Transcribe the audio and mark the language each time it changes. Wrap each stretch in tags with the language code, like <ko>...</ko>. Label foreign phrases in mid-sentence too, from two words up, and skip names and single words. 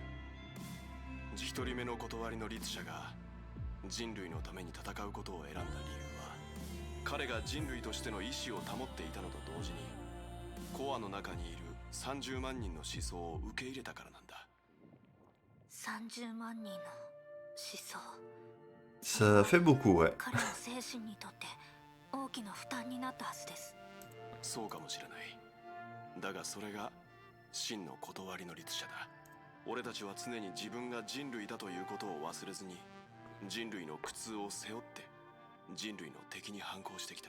<ja>一人目の断りの律者が人類のために戦うことを選んだ理由は、彼が人類としての意志を保っていたのと同時に、コアの中にいる30万人の思想を受け入れたからなんだ。 30万人の思想。</ja> <fr>Ça fait beaucoup, ouais.</fr> <ja>彼の精神にとって大きな負担になったはずです。そうかもしれない。だがそれが真の断りの律者だ。俺たちは常に自分が人類だということを忘れずに、人類の苦痛を背負って人類の敵に反抗してきた。</ja>